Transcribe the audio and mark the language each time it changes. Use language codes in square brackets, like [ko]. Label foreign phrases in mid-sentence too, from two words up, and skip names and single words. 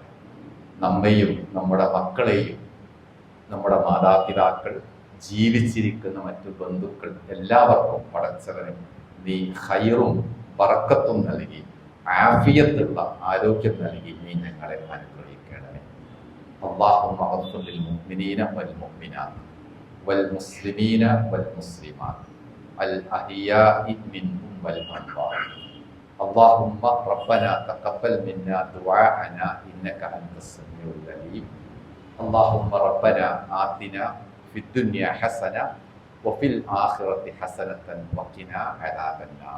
[ml] നമ്മെയും നമ്മുടെ മക്കളെയും നമ്മുടെ മാതാപിതാക്കൾ, ജീവിച്ചിരിക്കുന്ന മറ്റു ബന്ധുക്കൾ എല്ലാവർക്കും പടച്ചവനും നീ ഖൈറും ബറക്കത്തും നൽകി ആഫിയത്തുള്ള ആരോഗ്യം നൽകി നീ ഞങ്ങളെ അനുഗ്രഹിക്കണമേ. [ar] اللهم اغفر للمؤمنين والمؤمنات والمسلمين والمسلمات الأحياء منهم والأموات اللهم ربنا تقبل منا دعاءنا إنك أنت السميع العليم اللهم ربنا آتنا في الدنيا حسنة وفي الآخرة حسنة وقنا عذاب النار